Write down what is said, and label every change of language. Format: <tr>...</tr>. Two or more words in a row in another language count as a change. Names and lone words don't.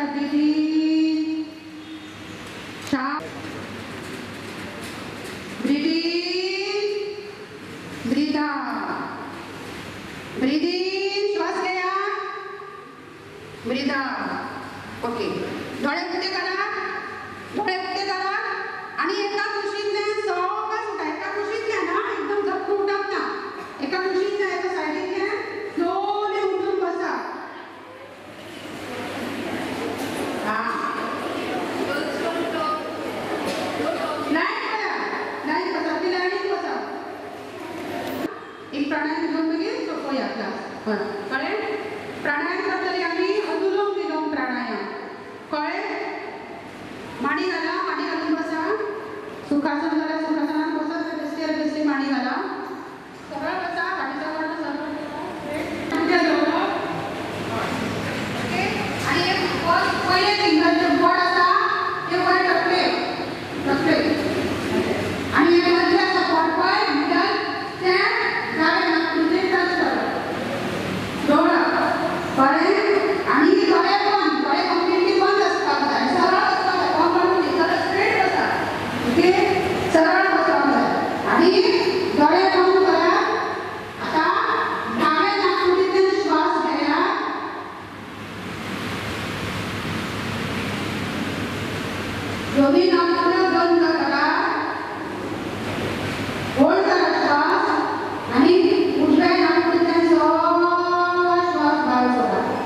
<en>Breathe in. Breathe in. Breathe out. Breathe in.</en> <kok>श्वास घेया.</kok> <en>Breathe out.</en> <kok>ओके. डोळे उघडे करा. डोळे उघडे करा आणि एका कुशीतल्यान सावकाश उठा. एका कुशीतल्यान ना एकदम झपकून उठप ना. एका कुशीतल्यान एका सायडीतल्यान स्लोली उठून बसा. लाईन बसा. ती लाईनीत बसा. एक प्राणायाम घेऊन मागीर सोपया क्लास. कळ्ळें? प्राणायाम करतली आमी अनुलोम विलोम प्राणायाम. कळ्ळें? मांडी घाला. मांडी घालून बसा. सुखासन जाल्यार सुखासनान बसा. बेश्टेर बेश्टी मांडी घाला. सरळ बसा. फाटीचा वळण सरळ बसा. तुमच्या जवळ ओके. आणि एक पहिले फिंगरचे बोट आसा ते वर टकले. आणि हे मधले आसा बोट पळय मिडल ते डावे नाकपुडीचे टच करा. डोळा कळ्ळें? आणि डोळे बंद. डोळे कंप्लीटली बंद आसपाक जाय. सरळ बसपाक जाय. कॉम्पाउंड सरळ स्ट्रेट बसा. ओके. सरळ बसपाक जाय आणि डोळे बंद करा. आता डाव्या नाकपुडीतल्यान श्वास घेया. दोन्ही नाकपुड्यो बंद करा. होल्ड करा श्वास आणि उजव्या नाकपुडीतल्यान सावकाश श्वास भायर सोडा.</kok>